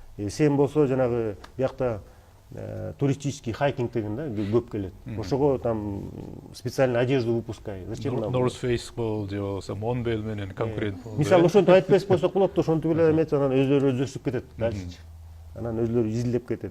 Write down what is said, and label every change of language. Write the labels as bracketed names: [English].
[Kyrgyz] Сен болсо жанагы биякта [Russian] туристический хайкинг [Kyrgyz] деген да көп келет. Ошого [Russian] там специальный одежду выпускай. Зачем нам? [Kyrgyz] North Face бол же болсо Monbel менен конкурент болду. Мисалы ошонтип айтпай койсок болот да, ошонтип эле эметип анан өздөрү өздөшүп кетет дальше. Анан өздөрү изилдеп кетет.